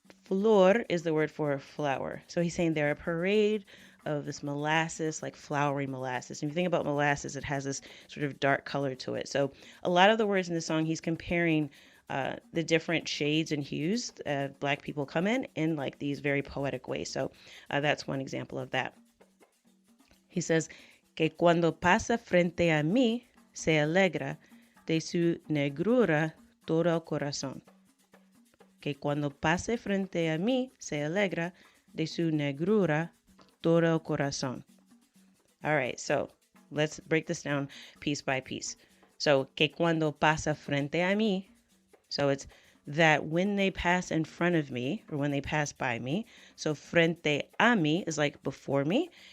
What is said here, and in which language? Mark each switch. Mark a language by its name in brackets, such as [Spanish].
[English] Flor is the word for flower. So he's saying they're a parade of this molasses, like flowery molasses. And if you think about molasses, it has this sort of dark color to it. So a lot of the words in the song, he's comparing the different shades and hues Black people come in like these very poetic ways. So that's one example of that. He says, [Spanish] que cuando pasa frente a mí, se alegra de su negrura todo el corazón. Que cuando pase frente a mí, se alegra de su negrura todo el corazón. [English] All right, so let's break this down piece by piece. So, [Spanish] que cuando pasa frente a mí, [English] so it's that when they pass in front of me, or when they pass by me. So, [Spanish] frente a mí [English] is like before me.